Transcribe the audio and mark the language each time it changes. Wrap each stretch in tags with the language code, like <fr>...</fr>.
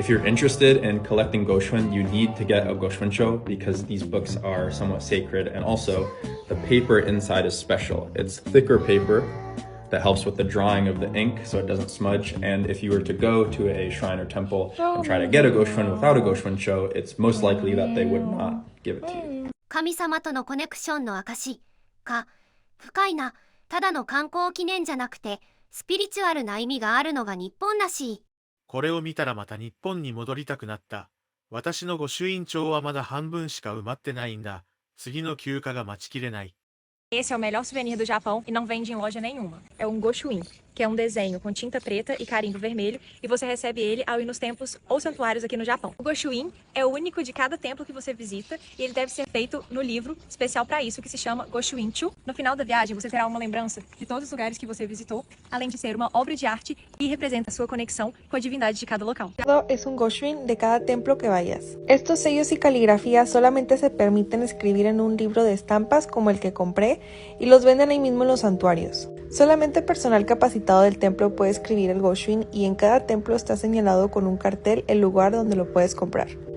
<en>If you're interested in collecting Goshuin, you need to get a Goshuin show because these books are somewhat sacred, and also the paper inside is special. It's thicker paper that helps with the drawing of the ink so it doesn't smudge, and if you were to go to a shrine or temple and try to get a Goshuin without a Goshuin show, it's most likely that they would not give it to you.</en> <ja>神様とのコネクションの証か、深いな、ただの観光記念じゃなくて、スピリチュアルな意味があるのが日本らしい。これを見たらまた日本に戻りたくなった。私の御朱印帳はまだ半分しか埋まってないんだ。次の休暇が待ちきれない。</ja> <pt>Esse é o melhor souvenir do Japão e não vende em loja nenhuma. É um Goshuin, que é um desenho com tinta preta e carimbo vermelho, e você recebe ele ao ir nos templos ou santuários aqui no Japão. O Goshuin é o único de cada templo que você visita e ele deve ser feito no livro especial para isso, que se chama Goshuin Chu. No final da viagem, você terá uma lembrança de todos os lugares que você visitou, além de ser uma obra de arte e representa a sua conexão com a divindade de cada local.</pt> <es>Es un Goshuin de cada templo que vayas. Estos sellos y caligrafía solamente se permiten escribir en un libro de estampas como el que compré y los venden ahí mismo en los santuarios. Solamente personal capacitado del templo puede escribir el Goshuin y en cada templo está señalado con un cartel el lugar donde lo puedes comprar.</es>